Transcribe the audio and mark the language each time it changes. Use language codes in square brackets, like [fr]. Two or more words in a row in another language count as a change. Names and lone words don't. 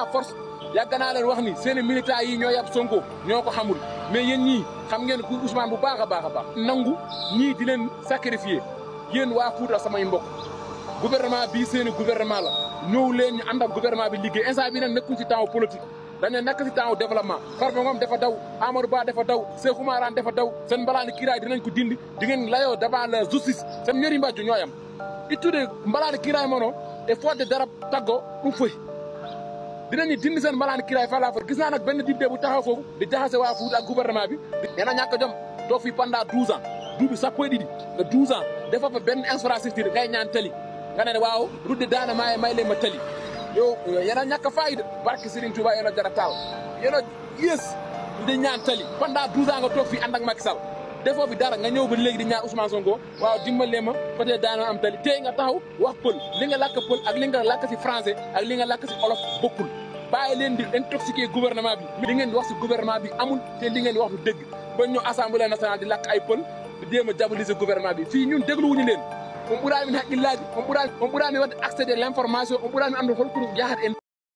[wo] force yàgg naa leen wax ni seen militants yi ñoo yàpp Sonko ñoo ko xamul mais yéen ñii xam ngeen ku Ousmane bu baax a baax a baax nangu ñii di leen sacrifier yéen waa Fuuta samay mbokk gouvernement bii seeni gouvernement la ñëw leen ñu ànd ak gouvernement bi liggéey instant bi nag nekkuñ ci [fr] temps politique [wo] dañu nekk ci [fr] temps développement [wo] Farba Ngom dafa daw Amadou Ba dafa daw Cheikh Oumar Anne dafa daw seen mbalaani kiiraay dinañ ko dindi di ngeen layoo [fr] devant la justice [wo] seen ñori mbàjju ñooyam [ff] ittude mbalaani kiiraay mono e fodde darab taggo ɗum foy [wo] dinañu dindi seen mbalaani kiiraay fa la fa gis naa nag benn député bu taxaw foofu di jaxase waa Fuuta ak gouvernement bi yéen a ñàkk jom toog fi [fr] pendant 12 ans [ff] duubi sappoy ɗiɗi [wo] nga [fr] 12 ans [wo] dafa fa benn infrastructure ngay ñaan tali nga ne waaw [ff] rudde daana maaye [wo] may leen ma tali yow yéen a ñàkk fayda barke Serigne Touba yéen a jara taal yéen a yées di ñaan tali [fr] pendant 12 ans [wo] nga toog fii ànd ak Macky Sall defoo fi dara nga ñëw ba léegi di ñaan Ousmane Sonko waaw dimbalee ma peut-être [ff] daana am tali [wo] tey nga taxaw wax pël li nga làkk pël ak li nga làkk si français ak li nga làkk si olof bokkul bàyyi leen di intoxiquer gouvernement bi li ngeen di wax si gouvernement bi amul te li ngeen di wax du dëgg ba ñëw [fr] assemblée nationale [wo] di làkk ay pël di jéem a diaboliser gouvernement bi fii ñun dégluwuñu leen [ff] on ɓurani min haqqillaji on ɓurani wadde accéder l' information on ɓurani andu holko ɗum yahata en